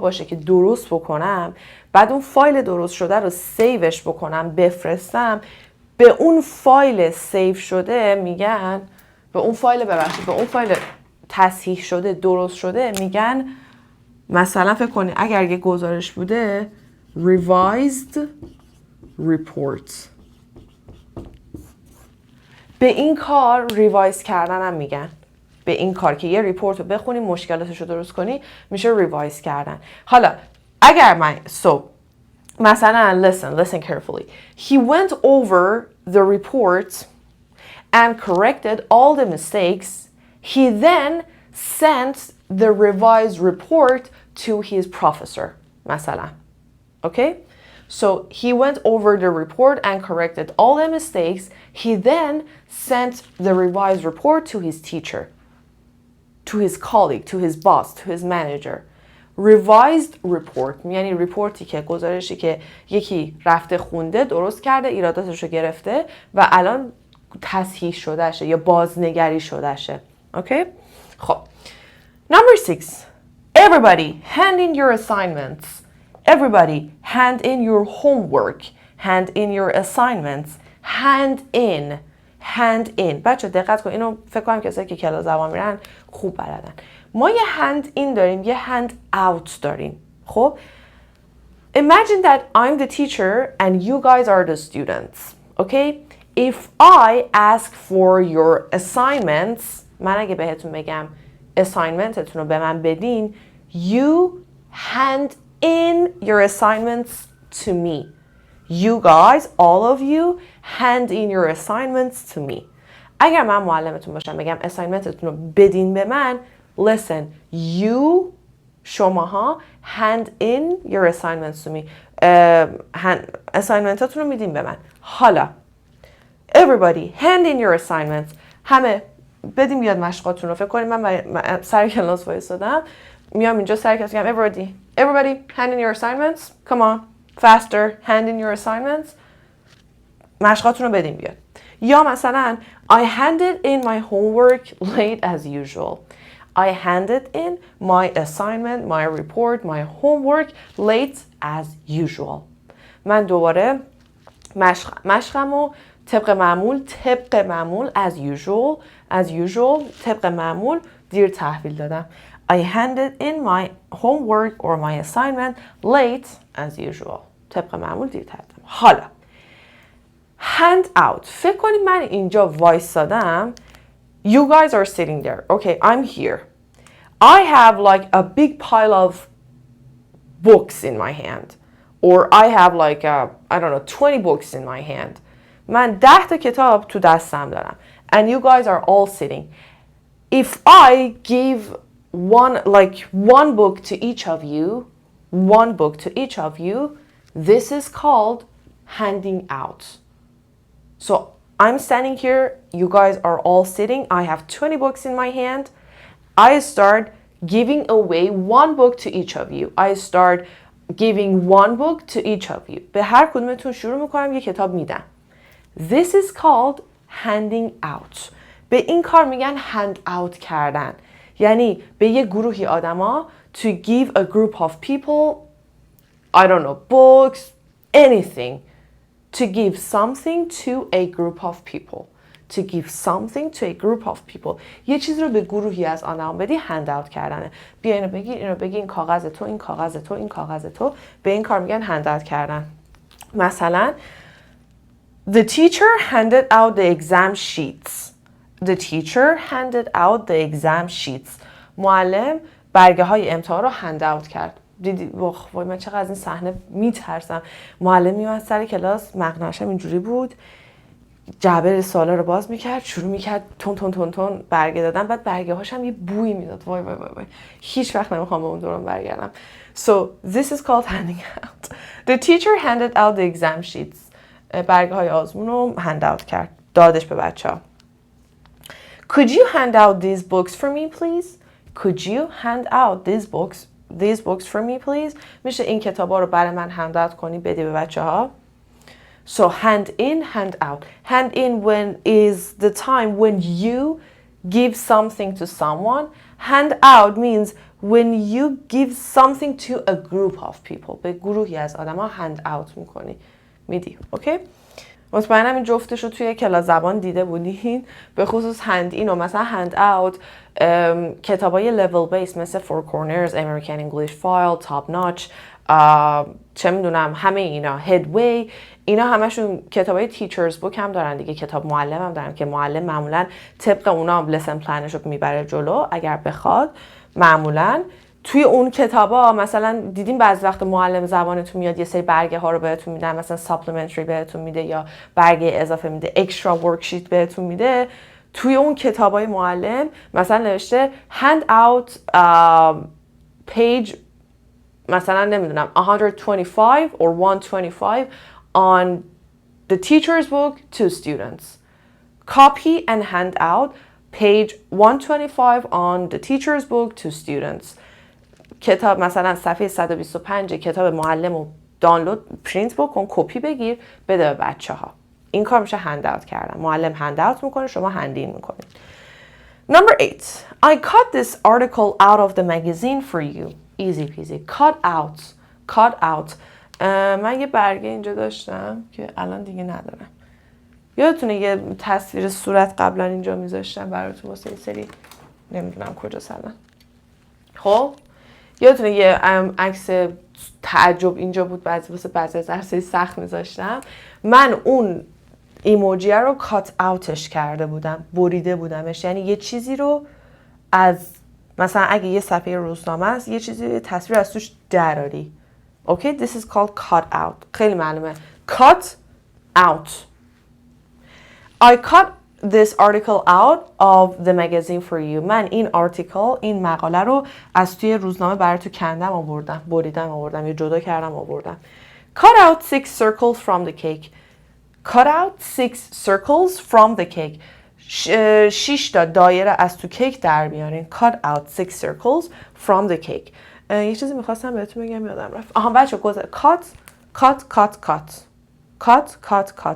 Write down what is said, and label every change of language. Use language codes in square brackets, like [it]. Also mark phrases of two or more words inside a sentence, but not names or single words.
[fa] باشه که درست بکنم، بعد اون فایل درست شده رو سیوش بکنم بفرستم، به اون فایل سیو شده میگن، به اون فایل تصحیح شده درست شده میگن، مثلا فکر کنید اگر یه گزارش بوده [en] revised report، [fa] به این کار ریوایز کردن هم میگن. به این کار که یه ریپورت رو بخونی مشکلاتش رو درست کنی میشه ریوایز کردن. حالا اگر من مثلا [en] listen carefully. He went over the report and corrected all the mistakes. He then sent the revised report to his professor. [fa] مثلا. Okay? [en] So he went over the report and corrected all the mistakes. He then sent the revised report to his teacher, to his colleague, to his boss, to his manager. revised report [fa] یعنی ریپورتی که گزارشی که یکی رفته خونده درست کرده ایراداتش رو گرفته و الان تصحیح شده شه یا بازنگری شده شه. اوکی؟ [en] خب number 6 everybody hand in your assignments. Everybody hand in your homework. Hand in your assignments. hand in [fa] بچه دقت کن، اینو فکر کنم کسایی که کلاس زبان میرن خوب بلدن. ما یه [en] hand in [fa] داریم، یه [en] hand out [fa] داریم. [en] خب imagine that I'm the teacher and you guys are the students. Okay? If I ask for your assignments, [fa] من اگه بهتون بگم assignmentتون رو به من بدین, [en] you hand in your assignments to me. You guys, all of you, hand in your assignments to me. [fa] اگر من معلمتون باشم بگم assignmentتون رو بدین به من, [en] listen, you, شماها, hand in your assignments to me. [fa] assignmentاتون رو میدین به من. [en] حالا everybody, hand in your assignments. [fa] همه بدیم بیاد مشقاتون رو. فکر کنید من سر کلاس وایسادم میام اینجا سر کلاس میگم [en] everybody hand in your assignments. Come on, faster, hand in your assignments. [fa] مشقاتون رو بدیم بیاد. یا مثلا [en] I handed in my homework late as usual. I handed in my assignment, my report, my homework late as usual. [fa] من دوباره مشقمو طبق معمول [en] as usual [fa] طبق معمول دیر تحویل دادم. [en] I handed in my homework or my assignment late as usual. [fa] طبق معمول دیر تحویل دادم. [en] حالا hand out. [fa] فکر کنید من اینجا وایسادم. [en] You guys are sitting there. Okay, I'm here. I have like a big pile of books in my hand. Or I have like, 20 books in my hand. [fa] من 10 تا کتاب تو دستم دارم. [en] And you guys are all sitting. If I give one book to each of you, this is called handing out. So I'm standing here, you guys are all sitting, I have 20 books in my hand. I start giving away one book to each of you. I start giving one book to each of you. [fa] به هر کدومتون شروع میکنم یه کتاب میدم. [en] This is called handing out. [fa] به این کار میگن [en] hand out [fa] کردن. یعنی به یه گروهی آدما [en] to give a group of people, I don't know, books, anything. To give something to a group of people. To give something to a group of people. [fa] یه چیز رو به گروهی از آدما بدی [en] hand out [fa] کردنه. بیا اینو بگی این کاغذ تو، این کاغذ تو، این کاغذ تو. به این کار میگن [en] hand out [fa] کردن. مثلا [en] The teacher handed out the exam sheets. The teacher handed out the exam sheets. [fa] معلم برگه های امتحان رو [en] hand out [fa] کرد. دیدی وای من چقدر از این صحنه میترسم. معلم میومد سر کلاس، مقنعه‌اش اینجوری بود، جعبه سوالا رو باز میکرد، شروع میکرد تون تون تون تون برگه دادن، بعد برگه هاش هم یه بوی میداد. وای وای وای وای هیچ وقت نمیخوام به اون دوران برگردم. [en] So this is called handing out. The teacher handed out the exam sheets. [fa] برگه های آزمون رو [en] hand out [fa] کرد، دادش به بچه‌ها. [en] Could you hand out these books for me please? Could you hand out these books for me please? [fa] میشه این کتابا رو برای من [en] hand out [fa] کنی، بدی به بچه‌ها. [en] So hand in, hand out. Hand in when is the time when you give something to someone. Hand out means when you give something to a group of people. [fa] به گروهی از آدم‌ها [en] hand out [fa] میکنی، میدی. اوکی؟ مطمئنم این جفتش رو توی کلاس زبان دیده بودین، به خصوص [en] hand in [fa] و مثلا [en] hand out. [fa] کتابای [en] level based [fa] مثل Four Corners, American English File, Top Notch، چه میدونم همه اینا، Headway، اینا همشون کتابای [en] teacher's book [fa] هم دارن دیگه، کتاب معلم هم دارن که معلم معمولا طبق اونا [en] lesson plan [fa] رو میبره جلو اگر بخواد. معمولا توی اون کتابا مثلا دیدین بعضی وقت معلم زبانتون میاد یه سری برگه ها رو بهتون میدن، مثلا ساپلمنتری بهتون میده یا برگه اضافه میده، [en] extra worksheet [fa] بهتون میده. توی اون کتابای معلم مثلا نوشته [en] hand out page [fa] مثلا نمیدونم [en] 125 or 125 on the teacher's book to students. Copy and hand out page 125 on the teacher's book to students. [fa] کتاب مثلا صفحه 125 کتاب معلم رو دانلود پرینت بکن، کپی بگیر، بده به بچه ها. این کار میشه [en] hand out [fa] کردن. معلم [en] hand out [fa] میکنه، شما [en] hand in [fa] میکنید. [en] Number 8. I cut this article out of the magazine for you. Easy peasy. Cut out. Cut out. [fa] من یه برگه اینجا داشتم که الان دیگه ندارم. یادتونه یه تصویر صورت قبلا اینجا میذاشتم براتون واسه سری نمیدونم کجا الان. خب یادتونه یه عکس تعجب اینجا بود، واسه بعضی از درسای سخت میذاشتم. من اون ایموجی رو [en] cut out [fa] کرده بودم، بریده بودمش، یعنی یه چیزی رو از مثلا اگه یه صفحه روزنامه است یه چیزی تصویر از توش دراری. [en] اوکی this is called cut out. [fa] خیلی معلومه. [en] cut out. I cut this article out of the magazine for you. [fa] من این article، این مقاله رو از توی روزنامه برای تو کندم آوردم، بریدم آوردم یا جدا کردم آوردم. [en] Cut out 6 circles from the cake. Cut out 6 circles from the cake. [fa] 6 تا دایره از تو کیک در بیارین. [en] Cut out 6 circles from the cake. [fa] یه چیزی میخواستم بهتون بگم یادم رفت. بچه گذر. [en] Cut, cut, cut, cut. Cut, cut, cut.